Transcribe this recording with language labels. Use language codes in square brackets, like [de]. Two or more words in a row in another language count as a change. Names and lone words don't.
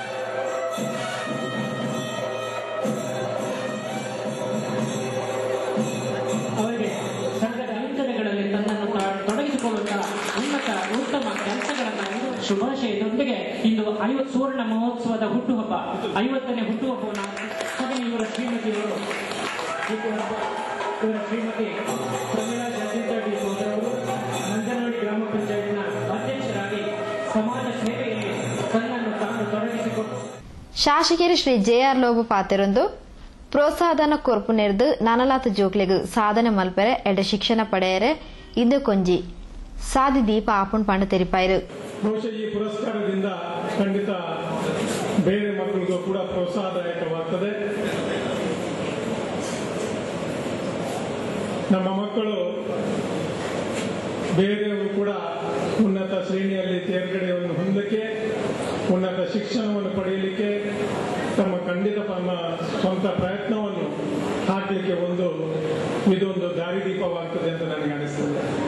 [kn] ಅವರಿಗೆ ಸಂಘದ ಯೋಜನೆಗಳಲ್ಲಿ ತನ್ನನ್ನು ತೊಡಗಿಸಿಕೊಳ್ಳುತ್ತಾ ಉತ್ತಮ ಕೆಲಸಗಳನ್ನು ಶುಭಾಶಯದೊಂದಿಗೆ ಇಂದು ಸುವರ್ಣ ಮಹೋತ್ಸವದ ಹುಟ್ಟುಹಬ್ಬ 50ನೇ ಹುಟ್ಟುಹಬ್ಬವನ್ನು ಇವರ ಶ್ರೀಮತಿಯವರು ಇವರ ಶ್ರೀಮತಿ ಪ್ರಮೀಳಾ ಜಗದೀಶ್ ಸೋದರವರು ಮಂಜನಹಳ್ಳಿ ಗ್ರಾಮ ಪಂಚಾಯತ್ನ ಅಧ್ಯಕ್ಷರಾಗಿ ಸಮಾಜ ಸೇವೆಯಲ್ಲಿ ತನ್ನನ್ನು ತಾನು ತೊಡಗಿಸಿಕೊಂಡು [tcy] ಶಾಸಕರು ಶ್ರೀ ಜೆಆರ್ ಲೋಬ ಪಾತೆರೊಂದು ಪ್ರೋತ್ಸಾಹಧನ ಕೊರ್ಪು ನೆರೆದು ನನಲಾತ ಜೋಕ್ಲೆಗ್ ಸಾಧನೆ ಮಲ್ಪೆರೆ ಎಡ್ಡ ಶಿಕ್ಷಣ ಪಡೆಯರೆ ಇಂದು ಕೊಂಜಿ ಸಾಧಿ ದೀಪ ಆಪಣ್ ಪಂಡ ತೆರಿಪಾಯಿರು. [kn] ಬಹುಶಃ ಈ ಪುರಸ್ಕಾರದಿಂದ ಖಂಡಿತ ಬೇರೆ ಮಕ್ಕಳಿಗೂ ಕೂಡ ಪ್ರೋತ್ಸಾಹದಾಯಕವಾಗ್ತದೆ. ನಮ್ಮ ಮಕ್ಕಳು ಬೇರೆಯವರು ಕೂಡ ಉನ್ನತ ಶ್ರೇಣಿಯಲ್ಲಿ ತೇರ್ಗಡೆಯನ್ನು ಹೊಂದಲಿಕ್ಕೆ, ಉನ್ನತ ಶಿಕ್ಷಣವನ್ನು ಪಡೆಯಲಿಕ್ಕೆ ತಮ್ಮ ಖಂಡಿತ ತಮ್ಮ ಸ್ವಂತ ಪ್ರಯತ್ನವನ್ನು ಹಾಕಲಿಕ್ಕೆ ಇದೊಂದು ದಾರಿದೀಪವಾಗ್ತದೆ ಅಂತ ನನಗೆ ಅನಿಸ್ತದೆ.